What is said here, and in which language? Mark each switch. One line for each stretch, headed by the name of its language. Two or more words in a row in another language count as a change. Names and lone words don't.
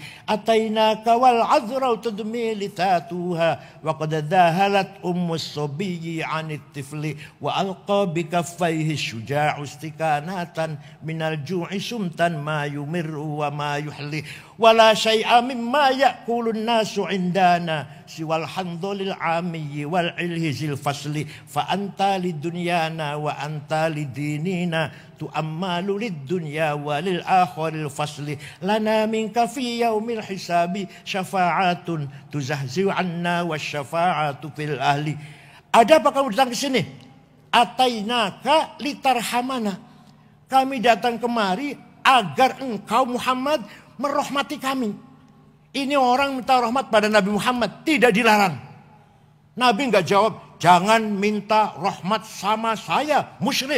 Arabic: أتيناك والعذراء تدمى لبانها وقد ذهلت أم الصبي عن الطفل وألقى بكفيه الفتى استكانة من الجوع صمتا ما يمر وما يحلي. ولا شيء مما يأكل الناس عندنا سوى الحنظل العامي والعلهز الفسل فأنت لدنيانا وأنت لديننا تؤمل للدنيا وللآخر الفسل لنا منك في يوم الحساب شفاعة تزحزح عنا والشفاعة في الأهل.
Indonesian: Ada apa kamu datang ke sini?
Arabic: أتيناك لترحمنا.
Indonesian: Kami datang kemari agar engkau Muhammad merahmati kami. Ini orang minta rahmat pada Nabi Muhammad, tidak dilarang. Nabi enggak jawab, jangan minta rahmat sama saya, musyrik.